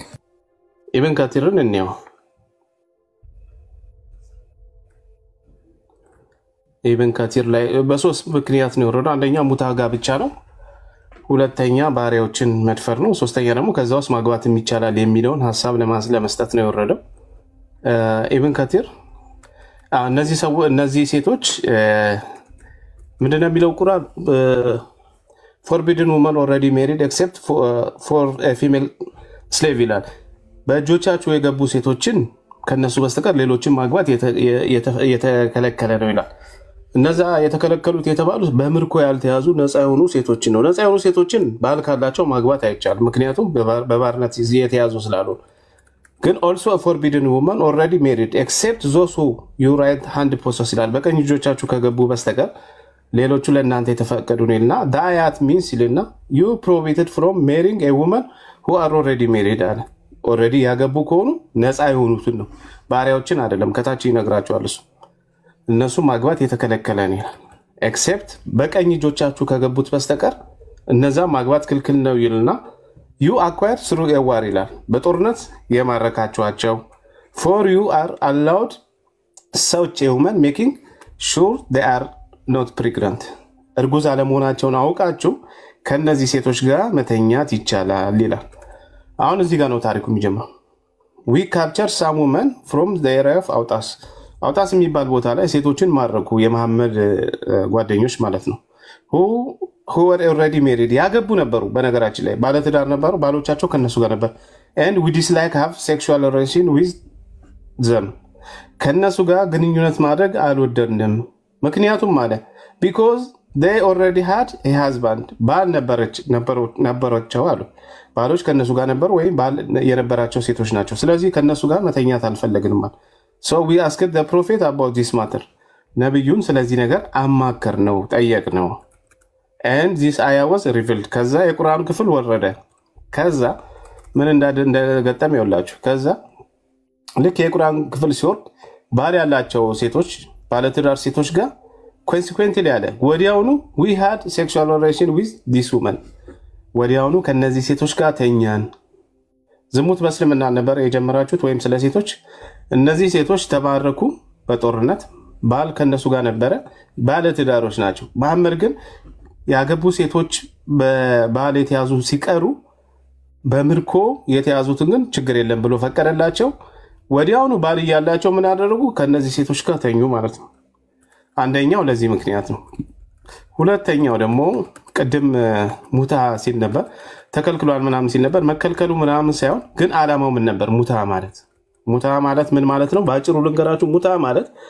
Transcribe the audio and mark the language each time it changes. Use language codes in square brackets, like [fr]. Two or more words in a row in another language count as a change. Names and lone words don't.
[am] ኢብን ከቲርን እንየው ኢብን ከቲር ላይ በሶስት ምክንያት ነው የወረደው አንደኛ ሙታጋ ብቻ ነው ሁለተኛ ባሪያዎችን መድፈር ነው ሶስተኛ ደግሞ ከዛውስ ማግባት የሚቻላል የሚለውን ሐሳብ ለመስጠት ነው የወረደው ኢብን ከቲር እነዚህ ሴቶች ምንድነው የሚለው ቁርአን [en] forbidden women already married except for a female slave [am] ይላል በእጆቻቸው የገቡ ሴቶችን ከነሱ በስተቀር ሌሎችን ማግባት የተከለከለ ነው ይላል እነዛ የተከለከሉት የተባሉት በምርኮ ያልተያዙ ነፃ የሆኑ ሴቶችን ነው ነፃ የሆኑ ሴቶችን ባል ካላቸው ማግባት አይቻልም ምክንያቱም በባርነት የተያዙ ስላሉ ግን [en] also a forbidden woman already married except those who you right hand possess [am] ይላል በቀኝ እጆቻችሁ ከገቡ በስተቀር ሌሎቹ ለእናንተ የተፈቀዱ ነውና ዳያት means ይልና [en] you prohibited from marrying a woman who are already [am] married አለ already ያገቡ ከሆኑ ነፃ የሆኑትን ነው ባሪያዎችን አይደለም ከታች ይነግራቸዋል እሱ እነሱ ማግባት የተከለከለ ነው except በቀኝ እጆቻችሁ ከገቡት በስተቀር እነዛ ማግባት ክልክል ነው ይልና [en] you acquired through a war [am] ይላል በጦርነት የማረካቸዋቸው [en] for you are allowed such a woman making sure they are not pregnant [am] እርጉዝ አለመሆናቸውን አውቃችሁ ከነዚህ ሴቶች ጋር መተኛት ይቻላል ይላል አሁን እዚህ ጋር ነው ታሪኩ የሚጀምረው [en] we captured some women from the area of [am] አውጣስ የሚባል ቦታ ላይ ሴቶችን ማረኩ የመሐመድ ጓደኞች ማለት ነው [en] who were already married [am] ያገቡ ነበሩ በነገራችን ላይ ባለትዳር ነበሩ ባሎቻቸው ከነሱ ጋር ነበር [en] and we dislike have sexual relation with them [am] ከነሱ ጋር ግንኙነት ማድረግ አልወደድንም ምክንያቱም ማለት [en] because they already had a husband [am] ባል ነበረቸው አሉ ባሎች ከነሱ ጋር ነበሩ ወይ ባል የነበራቸው ሴቶች ናቸው ስለዚህ ከነሱ ጋር መተኛት አልፈለግንም ማለት [en] So we asked the prophet about this matter. [am] ነብዩን ስለዚህ ነገር አማከር ነው ጠየቅ ነው [en] and this ayah was revealed [am] ከዛ የቁርአን ክፍል ወረደ ከዛ ምን እንደገጠም ይወላችሁ ከዛ ልክ የቁርአን ክፍል ሲወርድ ባል ያላቸው ሴቶች ባለትዳር ሴቶች ጋር consequently ያለ ወዲያውኑ [en] we had sexual relation with this woman [am] ወዲያውኑ ከነዚህ ሴቶች ጋር ተኛን ዝሙት በእስልምና ነበር የጀመራችሁት ወይም ስለ ሴቶች እነዚህ ሴቶች ተባረኩ በጦርነት ባል ከነሱ ጋር ነበረ ባለትዳሮች ናቸው መሐመድ ግን ያገቡ ሴቶች በባል የተያዙ ሲቀሩ በምርኮ የተያዙትን ግን ችግር የለም ብሎ ፈቀደላቸው ወዲያውኑ ባል ያላቸው ምን አደረጉ ከነዚህ ሴቶች ጋር ተኙ ማለት ነው አንደኛው ለዚህ ምክንያት ነው ሁለተኛው ደግሞ ቀደም ሙታ ሲል ነበር ተከልክሏል ምናምን ሲል ነበር መከልከሉ ምናምን ሳይሆን ግን አላማው ምን ነበር ሙታ ማለት ምን ማለት ነው ባጭሩ ልንገራችሁ ሙታ ማለት